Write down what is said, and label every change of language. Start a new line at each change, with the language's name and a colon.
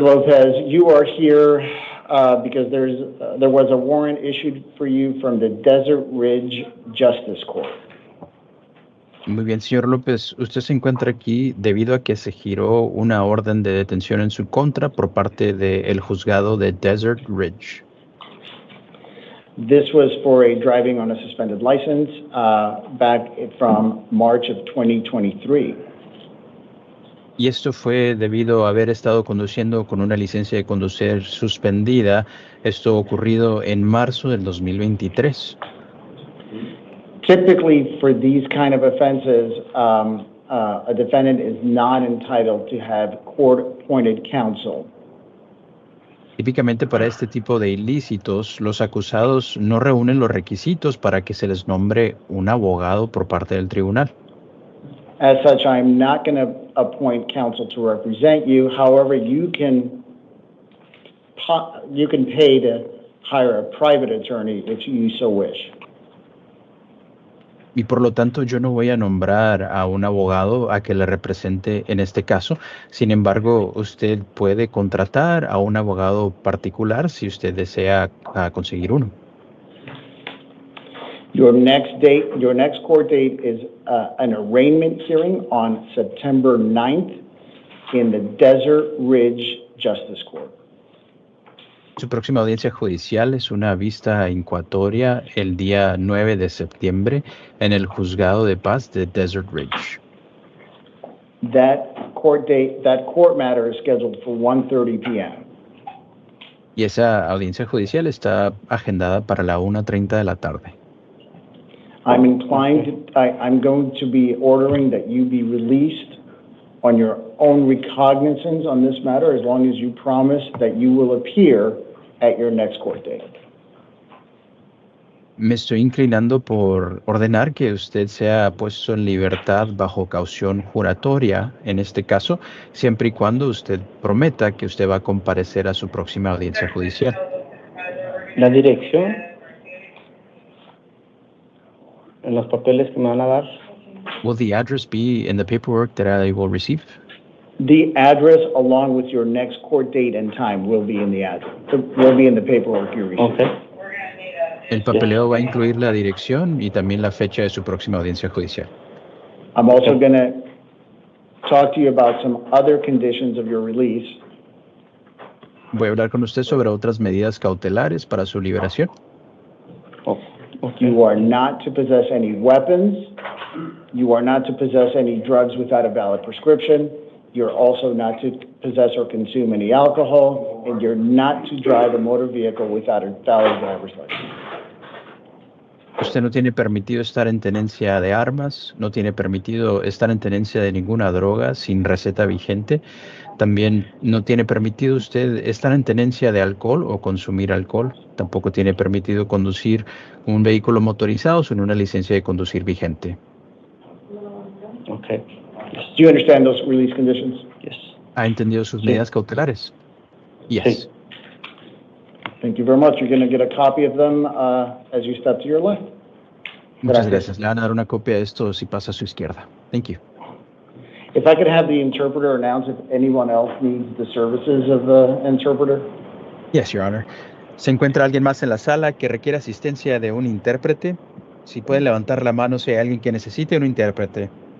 English: Lopez, you are here because there was a warrant issued for you from the Desert Ridge Justice Court.
Spanish: Muy bien, señor López. Usted se encuentra aquí debido a que se giró una orden de detención en su contra por parte del juzgado de Desert Ridge.
English: This was for a driving on a suspended license back from March of 2023.
Spanish: Y esto fue debido a haber estado conduciendo con una licencia de conducir suspendida. Esto ocurrido en marzo del 2023.
English: Typically, for these kind of offenses, a defendant is not entitled to have court-appointed counsel.
Spanish: Típicamente para este tipo de ilícitos, los acusados no reúnen los requisitos para que se les nombre un abogado por parte del tribunal.
English: As such, I'm not going to appoint counsel to represent you. However, you can pay to hire a private attorney if you so wish.
Spanish: Y por lo tanto, yo no voy a nombrar a un abogado a que le represente en este caso. Sin embargo, usted puede contratar a un abogado particular si usted desea conseguir uno.
English: Your next court date is an arraignment hearing on September 9th in the Desert Ridge Justice Court.
Spanish: Su próxima audiencia judicial es una vista incoatoria el día 9 de septiembre en el juzgado de paz de Desert Ridge.
English: That court matter is scheduled for 1:30 p.m.
Spanish: Y esa audiencia judicial está agendada para la 1:30 de la tarde.
English: I'm going to be ordering that you be released on your own recognizance on this matter as long as you promise that you will appear at your next court date.
Spanish: Me estoy inclinando por ordenar que usted sea puesto en libertad bajo caución juratoria, en este caso, siempre y cuando usted prometa que usted va a comparecer a su próxima audiencia judicial. La dirección en los papeles que me van a dar.
English: Will the address be in the paperwork that I will receive? The address, along with your next court date and time, will be in the paperwork you receive. Okay.
Spanish: El papeleo va a incluir la dirección y también la fecha de su próxima audiencia judicial.
English: I'm also going to talk to you about some other conditions of your release.
Spanish: Voy a hablar con usted sobre otras medidas cautelares para su liberación.
English: You are not to possess any weapons. You are not to possess any drugs without a valid prescription. You're also not to possess or consume any alcohol, and you're not to drive a motor vehicle without a valid driver's license.
Spanish: Usted no tiene permitido estar en tenencia de armas, no tiene permitido estar en tenencia de ninguna droga sin receta vigente. También no tiene permitido usted estar en tenencia de alcohol o consumir alcohol. Tampoco tiene permitido conducir un vehículo motorizado sin una licencia de conducir vigente.
English: Okay. Do you understand those release conditions? Yes.
Spanish: ¿Ha entendido sus medidas cautelares?
English: Yes.
Spanish: Sí.
English: Thank you very much. You're going to get a copy of them as you step to your left.
Spanish: Muchas gracias. Le van a dar una copia de esto si pasa a su izquierda.
English: Thank you. If I could have the interpreter announce if anyone else needs the services of the interpreter. Yes, Your Honor.
Spanish: ¿Se encuentra alguien más en la sala que requiere asistencia de un intérprete? Si puede levantar la mano si hay alguien que necesite un intérprete.